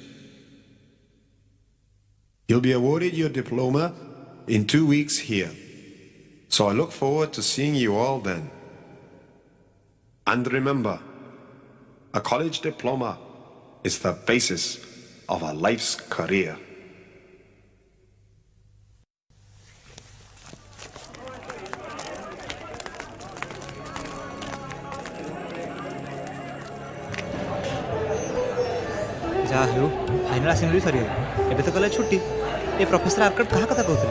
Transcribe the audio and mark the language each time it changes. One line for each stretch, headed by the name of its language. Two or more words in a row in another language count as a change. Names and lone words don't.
English: You'll be awarded your diploma in 2 weeks here, so I look forward to seeing you all then. And remember, a college diploma is the basis of a life's career.
Odia: ଯାହା ହେଉ ଫାଇନାଲ ଆସେମ୍ବଲି ସରିଗଲା। ଏବେ ତ କଲେଜ ଛୁଟି। ଏ ପ୍ରଫେସର ଆର୍କଟ କାହା କଥା କହୁଥିଲେ?